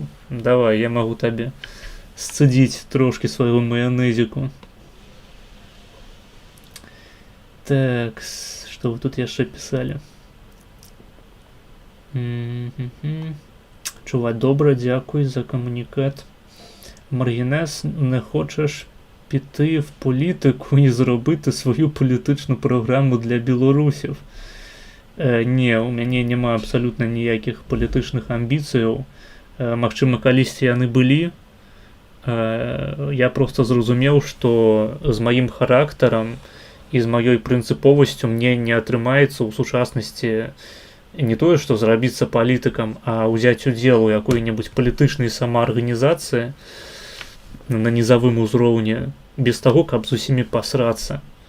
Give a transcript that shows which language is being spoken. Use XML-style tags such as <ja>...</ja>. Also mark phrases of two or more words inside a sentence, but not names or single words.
<be>Давай, я магу табе сцэдзіць трошки свайго маянэзіку. Так, што вы тут яшчэ пісалі? Чуваць добра, дякуй за комунікат.</be> <uk>Маргінес, не хочеш піти в політику і зробити свою політичну програму для білорусів?</uk> <be>Не, у мяне няма абсалютна ніякіх палітычных амбіцыяў. Магчыма, калісьці яны былі. Я просто зразумеў, што з маім характарам і з маёй прынцыповасцю мне не атрымаецца ў сучаснасці не тое, што зрабіцца палітыкам, а ўзяць удзел у якой-небудзь палітычнай самаарганізацыі на нізавым узроўні без таго, каб з усімі пасрацца.</be>